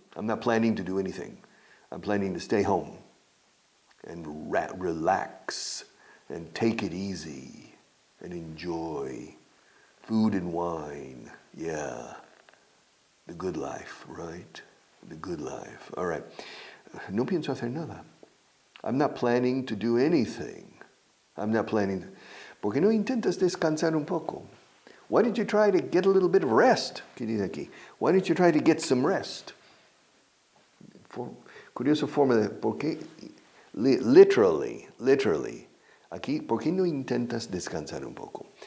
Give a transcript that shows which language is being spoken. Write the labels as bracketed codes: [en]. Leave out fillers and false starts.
[en] I'm not planning to do anything. I'm planning to stay home and relax and take it easy and enjoy food and wine. Yeah. The good life, right? The good life. All right. [es] No pienso hacer nada. [en] I'm not planning to do anything. I'm not planning. [es] ¿Por qué no intentas descansar un poco? [en] Why don't you try to get a little bit of rest? [es] ¿Qué dice aquí? [en] Why don't you try to get some rest? [es] Curiosa forma de, ¿por qué? [en] Literally, [es] aquí, ¿por qué no intentas descansar un poco?